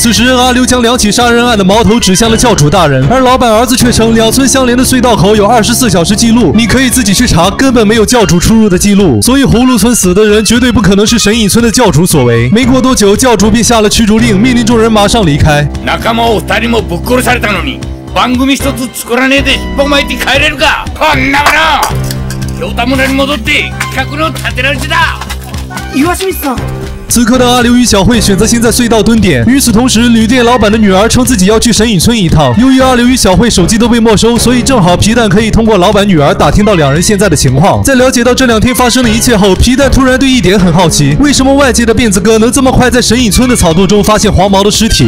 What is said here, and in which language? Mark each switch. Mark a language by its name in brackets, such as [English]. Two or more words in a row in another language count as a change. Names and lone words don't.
[Chinese] 此时，阿刘将2起杀人案的矛头指向了教主大人，而老板儿子却称2村相连的隧道口有24小时记录，你可以自己去查，根本没有教主出入的记录，所以葫芦村死的人绝对不可能是神隐村的教主所为。没过多久，教主便下了驱逐令，命令众人马上离开。 [Japanese] 仲間を2人もぶっ殺されたのに番組一つ作らねえで尻尾巻いて帰れるか、こんなもの。京田村に戻って企画の立て直しだ。岩清水さん。 [Chinese] 此刻的阿刘与小慧选择先在隧道蹲点。与此同时，旅店老板的女儿称自己要去神隐村一趟。由于阿刘与小慧手机都被没收，所以正好皮蛋可以通过老板女儿打听到2人现在的情况。在了解到这2天发生的一切后，皮蛋突然对一点很好奇：为什么外界的辫子哥能这么快在神隐村的草垛中发现黄毛的尸体？